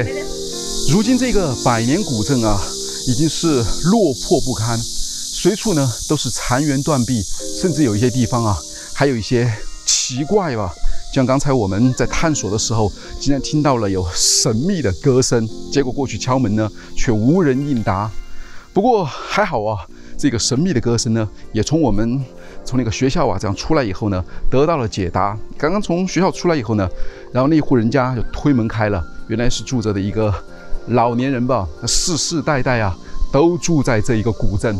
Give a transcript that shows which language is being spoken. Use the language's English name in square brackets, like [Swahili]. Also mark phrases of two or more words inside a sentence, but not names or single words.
[Chinese] 如今這個百年古鎮啊，已經是落魄不堪，隨處呢都是殘垣斷壁，甚至有一些地方啊，還有一些奇怪吧。像剛才我們在探索的時候，竟然聽到了有神秘的歌聲，結果過去敲門呢，卻無人應答。不過還好啊，這個神秘的歌聲呢，也從我們從那個學校啊這樣出來以後呢，得到了解答。剛剛從學校出來以後呢，然後那戶人家就推門開了，原來是住着的一個老年人吧，世世代代啊都住在这一個古鎮。